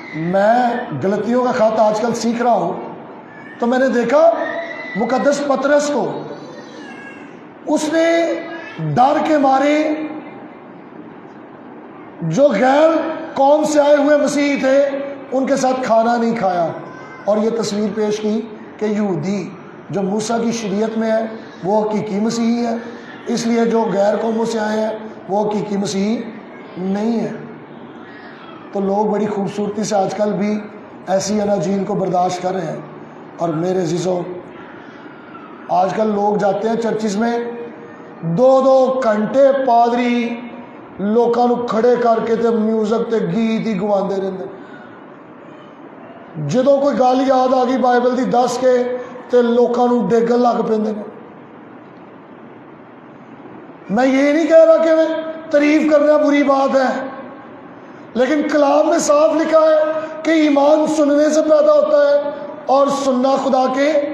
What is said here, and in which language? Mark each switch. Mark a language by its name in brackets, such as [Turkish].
[Urdu] میں گلتیوں کا خط آج کل سیکھ رہا ہوں تو میں نے دیکھا مقدس پطرس کو، اس نے ڈر کے مارے جو غیر قوم سے آئے ہوئے مسیحی تھے ان کے ساتھ کھانا نہیں کھایا، اور یہ تصویر پیش کی کہ یہودی جو موسیٰ کی شریعت میں ہے وہ حقیقی مسیحی ہے، اس لیے جو غیر قوموں سے آئے ہیں وہ حقیقی مسیحی نہیں ہے. تو لوگ بڑی خوبصورتی سے آج کل بھی ایسی اناجیل کو برداشت کر رہے ہیں. اور میرے عزیزوں، آج کل لوگ جاتے ہیں چرچز میں [Punjabi] 2 گھنٹے پادری لوکاں نو کھڑے کر کے تے میوزک تے گیت ہی گواندے رہندے. جدوں کوئی گل یاد آ گئی بائبل دی دس کے تے لوکاں نو ڈیگن لگ پیندے نے. [Urdu] میں یہ نہیں کہہ رہا کہ تعریف کرنا بری بات ہے، لیکن کلام میں صاف لکھا ہے کہ ایمان سننے سے پیدا ہوتا ہے اور سننا خدا کے.